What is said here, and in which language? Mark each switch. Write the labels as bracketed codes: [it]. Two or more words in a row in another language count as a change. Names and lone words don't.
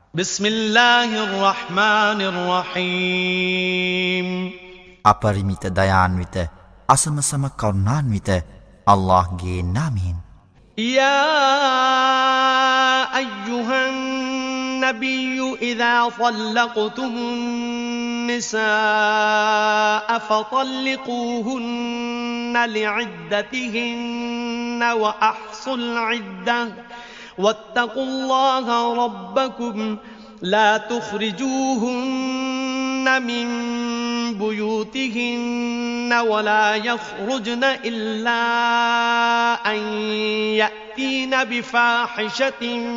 [ar] بسم الله الرحمن الرحيم [si] අපරිමිත දයාන්විත අසමසම කරුණාන්විත අල්ලාහ්ගේ නාමයෙන් [ar] يا أيها النبي إذا طلقتم النساء فطلقوهن لعدتهن وأحصوا العدة واتقوا الله ربكم لا تخرجوهن من بيوتهن ولا يخرجن إلا أن يأتين بفاحشة